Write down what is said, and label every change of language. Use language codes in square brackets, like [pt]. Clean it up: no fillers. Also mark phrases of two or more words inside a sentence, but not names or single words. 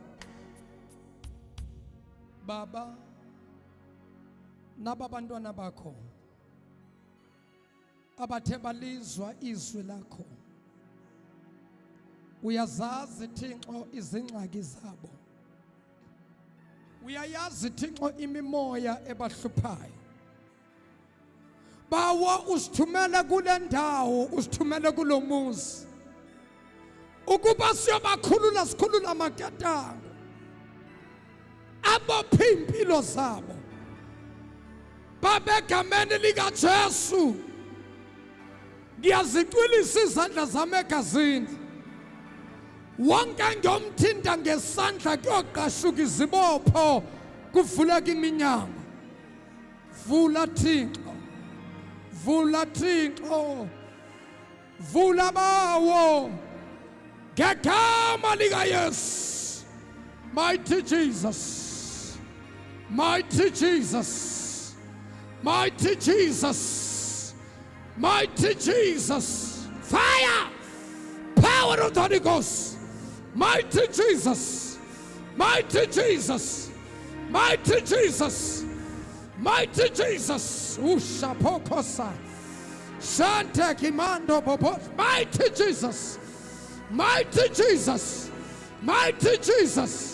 [xh] Baba, naba bantwana bakho abathe balizwa izwi lakho. Uyazazi Thixo izingxaki zabo. Uyayazi Thixo imimoya ebahluphayo. Bawa usithumele kule ndawo, usithumele kulomuzi. Ukuba siyobakhulula sikhulula amaketanga. Abophe impilo zabo. Babegameni likaJesu. [zu] Ngiyazicwilisa izandla zami egazini. Wonke ngiyomthinta ngesandla kuyoqashuka izibopho kuvuleka iminyango. [xh] Vula Thixo. Vula Thixo. Vula bawo. Gegama lika Yesu. [en] Mighty Jesus. Mighty Jesus. Mighty Jesus. Mighty Jesus. Fire. Power of the Holy Ghost. Mighty Jesus. Mighty Jesus. Mighty Jesus. Mighty Jesus. Ushapokosa. Shante Kimando Bobos. Mighty Jesus. Mighty Jesus. Mighty Jesus.